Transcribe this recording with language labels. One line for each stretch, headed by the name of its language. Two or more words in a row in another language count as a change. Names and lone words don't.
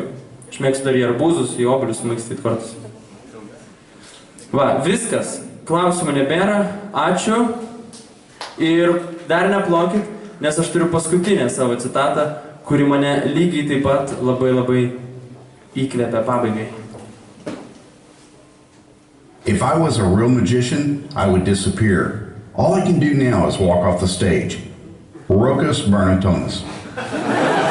Lithuanian: Aš mėgstu dar į arbūzus, į obuolius sumaikstyti kortas. Va, viskas. Klausimų nebėra. Ačiū. Ir dar neplokit, nes aš turiu paskutinę savo citatą, kuri mane lygiai taip pat labai įkvepia pabaigai.
English: If I was a real magician, I would disappear. All I can do now is walk off the stage. Rokas Bernatonis.